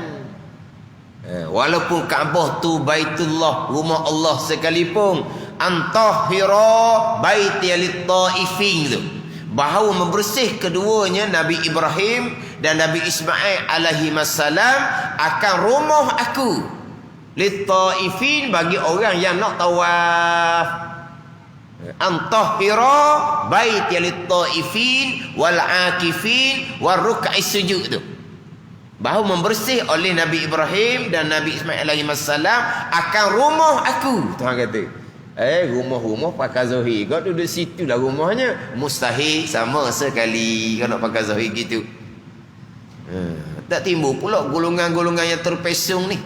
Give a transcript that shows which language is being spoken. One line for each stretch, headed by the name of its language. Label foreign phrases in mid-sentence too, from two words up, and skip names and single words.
Malay: Walaupun Kaabah tu Baitullah, rumah Allah sekalipun,
Arabic: أن طهرا بيتي للطائفين
Malay: tu, bahawa membersih keduanya Nabi Ibrahim dan Nabi Ismail
Arabic: عليه السلام
Malay: akan rumah aku lit-taifin, bagi orang yang nak tawaf.
Arabic: أن طهرا بيتي للطائفين والعاكفين والركع السجود
Malay: tu, bahawa membersih oleh Nabi Ibrahim dan Nabi Ismail
Arabic: عليه السلام
Malay: akan rumah aku. Tuhan kata, rumah-rumah pakai Zuhir, kau duduk situ lah rumahnya. Mustahil sama sekali kau nak pakai Zuhir gitu. Tak timbul pula golongan-golongan yang terpesong ni.